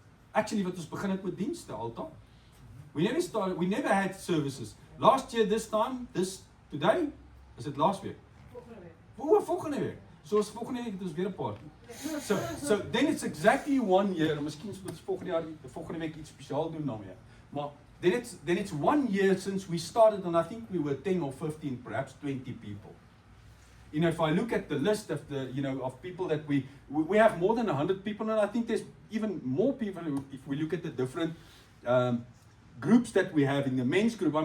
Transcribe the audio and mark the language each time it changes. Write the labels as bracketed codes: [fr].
[af] Actually wat ons begin het met dienste altaar. [en] We never had services. Last year, this time, today, is it last week? [af] Volgende week. So is volgende week, het ons weer 'n party. [en] So then it's exactly 1 year. [af] Miskien moet ons volgende week iets spesiaal doen nou weer. [en] Maar then it's 1 year since we started, and I think we were 10 or 15, perhaps 20 people. You know, if I look at the list of of people that we have more than 100 people, and I think there's even more people if we look at the different groups that we have in the men's group.